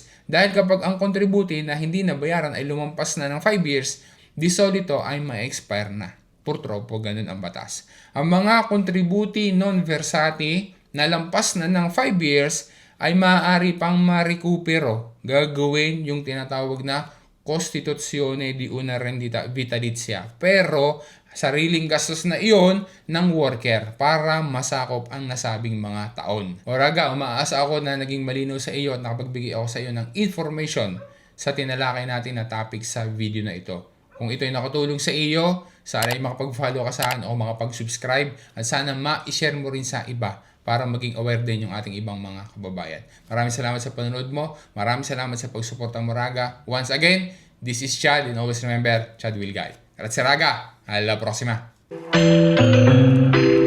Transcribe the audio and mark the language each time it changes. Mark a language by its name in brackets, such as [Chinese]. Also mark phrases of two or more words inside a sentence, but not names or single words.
[Filipino] Dahil kapag ang kontributi na hindi nabayaran ay lumampas na ng 5 years, [Italian] di solito [Filipino] ay ma-expire na. Purtropo, ganun ang batas. Ang mga [Italian] kontributi non versati [Filipino] na lampas na ng 5 years ay maaari pang ma-recupero. Gagawin yung tinatawag na [Italian] Costituzione di una rendita vitalizia. [Filipino] Pero sariling gastos na iyon ng worker para masakop ang nasabing mga taon. O raga, umaasa ako na naging malinaw sa iyo at nakapagbigay ako sa iyo ng information sa tinalakay natin na topic sa video na ito. Kung ito ay nakatulong sa iyo, sana ay makapag-follow ka sa akin o makapag-subscribe at sana ma-share mo rin sa iba para maging aware din yung ating ibang mga kababayan. Maraming salamat sa panonood mo. Maraming salamat sa pagsuporta mo, Raga. [English] Once again, this is Chad and always remember, Chad will guide. [Italian] Grazie Raga, alla prossima!